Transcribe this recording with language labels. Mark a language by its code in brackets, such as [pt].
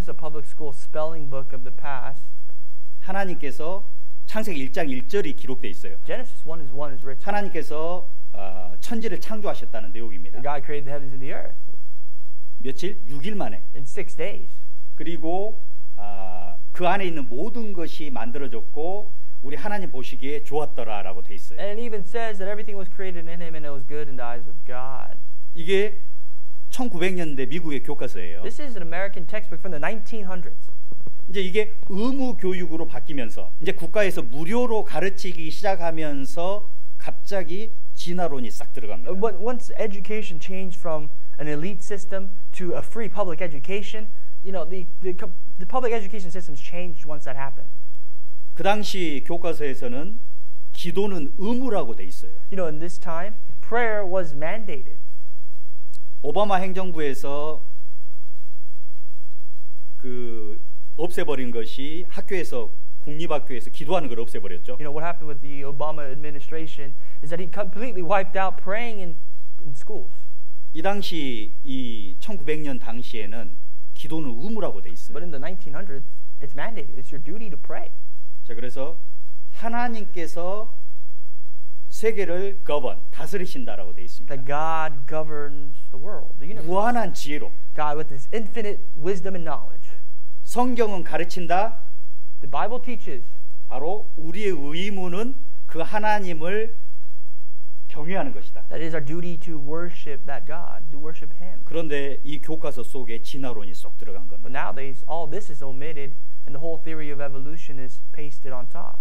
[en] This is a public school spelling book of the past. [ko] 하나님께서 창세기 1장 1절이 기록되어 있어요. [en] Genesis 1:1 is written. [ko] 하나님께서 천지를 창조하셨다는 내용입니다. [en] God created the heavens and the earth [ko] 며칠? 6일 만에. [en] in 6 days. [ko] 그리고 그 안에 있는 모든 것이 만들어졌고 우리 하나님 보시기에 좋았더라라고 돼 있어요. [en] And it even says that everything was created in him and it was good in the eyes of God. [ko] 이게 1900년대 미국의 교과서예요. [en] This is an American textbook from the 1900s. [ko] 이제 이게 의무 교육으로 바뀌면서 이제 국가에서 무료로 가르치기 시작하면서 갑자기 진화론이 싹 들어갑니다. [en] But once education changed from an elite system to a free public education, the public education systems changed once that happened. [ko] 그 당시 교과서에서는 기도는 의무라고 돼 있어요. [en] In this time, prayer was mandated. [ko] 오바마 행정부에서 그 없애버린 것이 학교에서 국립학교에서 기도하는 걸 없애버렸죠. [en] What happened with the Obama administration is that he completely wiped out praying in schools. [ko] 이 당시 이 1900년 당시에는 기도는 의무라고 돼 있어요. [en] But in the 1900s, it's mandated. It's your duty to pray. [ko] 자, 그래서 하나님께서 세계를 govern, 다스리신다라고 되어 있습니다. [en] That God governs the world, the universe. [ko] 무한한 지혜로. [en] God with His infinite wisdom and knowledge. [ko] 성경은 가르친다. [en] The Bible teaches. [ko] 바로 우리의 의무는 그 하나님을 경외하는 것이다. [en] That is our duty to worship that God, to worship Him. [ko] 그런데 이 교과서 속에 진화론이 쏙 들어간 겁니다. [en] But nowadays, all this is omitted, and the whole theory of evolution is pasted on top,